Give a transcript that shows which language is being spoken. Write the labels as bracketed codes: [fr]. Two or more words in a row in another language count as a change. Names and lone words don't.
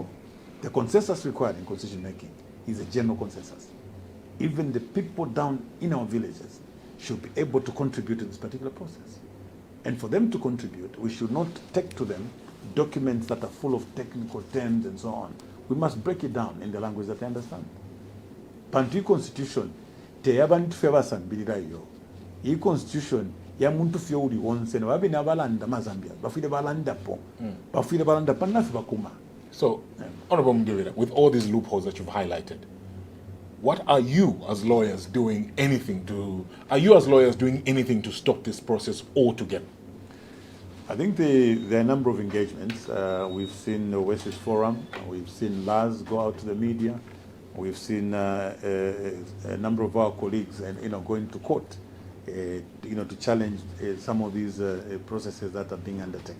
[en] The consensus required in constitution making is a general consensus. Even the people down in our villages should be able to contribute to this particular process. And for them to contribute, we should not take to them documents that are full of technical terms and so on. We must break it down in the language that they understand. [bem] Pantu constitution, te yabantu febasambirira yo. Iyi constitution ya muntu fye uli wonse na babi na balanda mazambia. Bafide balanda po. Bafide balanda panafi bakuma. [en] So, Honorable Mundubile, with all these loopholes that you've highlighted, what are you as lawyers doing anything to stop this process altogether? I think there are a number of engagements. We've seen the West Forum, we've seen Laz go out to the media, we've seen a number of our colleagues going to court to challenge some of these processes that are being undertaken.